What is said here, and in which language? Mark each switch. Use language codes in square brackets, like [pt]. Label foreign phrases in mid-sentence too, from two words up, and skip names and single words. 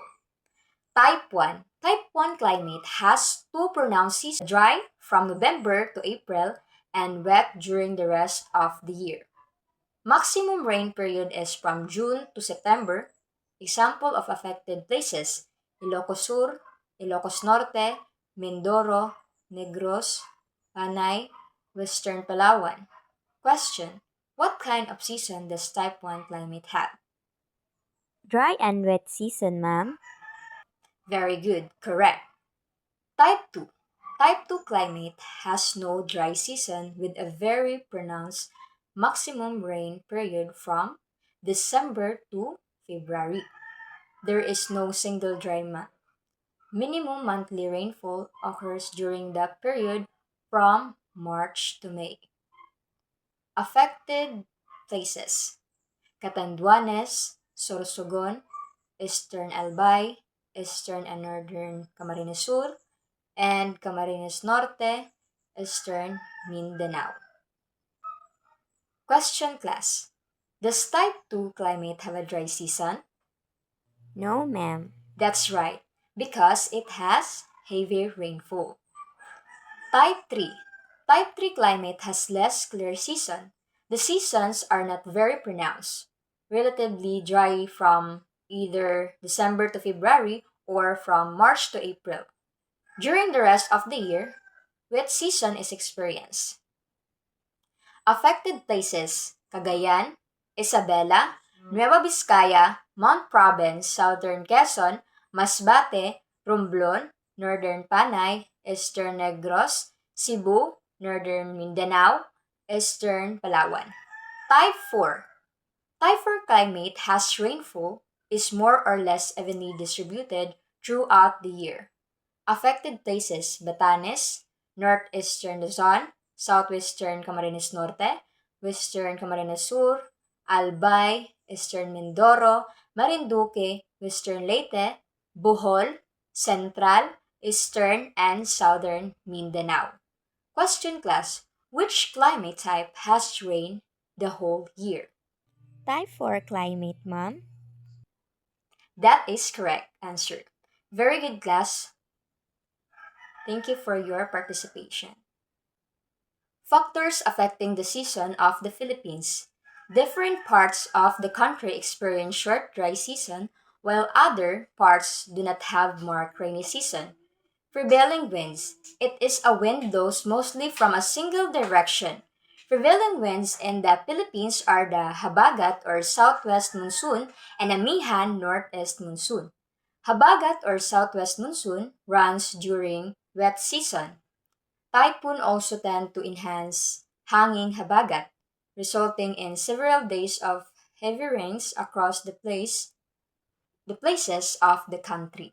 [en] Type 1. Type 1 climate has two pronounced seasons, dry from November to April and wet during the rest of the year. Maximum rain period is from June to September. Example of affected places: Ilocos Sur, Ilocos Norte, Mindoro, Negros, Panay, Western Palawan. Question: what kind of season does type 1 climate have? Dry and wet season, ma'am. Very good, correct. Type 2. Type 2 climate has no dry season with a very pronounced maximum rain period from December to February. There is no single dry month. Minimum monthly rainfall occurs during the period from March to May. Affected places: Catanduanes, Sorsogon, Eastern Albay, Eastern and Northern Camarines Sur, and Camarines Norte, Eastern Mindanao. Question class. Does type 2 climate have a dry season? No, ma'am. That's right, because it has heavy rainfall. Type 3. Type 3 climate has less clear season. The seasons are not very pronounced, relatively dry from either December to February or from March to April. During the rest of the year, wet season is experienced. Affected places: Cagayan, Isabela, Nueva Vizcaya, Mount Province, Southern Quezon, Masbate, Romblon, Northern Panay, Eastern Negros, Cebu, Northern Mindanao, Eastern Palawan. Type 4. Type 4 climate has rainfall, is more or less evenly distributed throughout the year. Affected places: Batanes, Northeastern Luzon, Southwestern Camarines Norte, Western Camarines Sur, Albay, Eastern Mindoro, Marinduque, Western Leyte, Bohol, Central, Eastern, and Southern Mindanao. Question class: which climate type has rain the whole year? Type 4 climate, ma'am. That is correct answer. Very good, class. Thank you for your participation. Factors affecting the season of the Philippines. Different parts of the country experience short dry season, while other parts do not have marked rainy season. Prevailing winds. It is a wind blows mostly from a single direction. Prevailing winds in the Philippines are the Habagat or southwest monsoon and Amihan northeast monsoon. Habagat or southwest monsoon runs during wet season. Typhoon also tend to enhance [tl] hanging habagat, [en] resulting in several days of heavy rains across the places of the country.